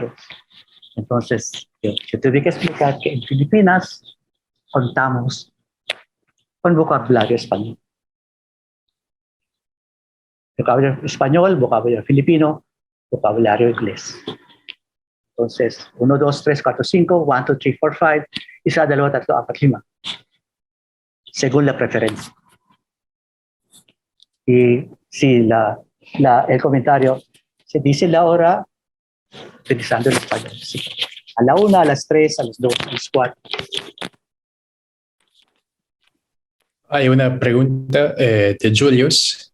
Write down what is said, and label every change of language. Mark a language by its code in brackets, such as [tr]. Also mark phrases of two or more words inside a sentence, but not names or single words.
[es] Entonces, yo tuve que explicar que en Filipinas contamos con vocabulario español. Vocabulario español, vocabulario filipino, vocabulario inglés. Entonces, 1, 2, 3, 4, 5, 1, 2, 3, 4, 5, [tl] isa, dalawa, tatlo, apat, lima. [es] Según la preferencia. Y si el comentario se dice la hora utilizando el español. Sí. A la 1, a las 3, a las 2, a las 4. Hay una pregunta de Julius.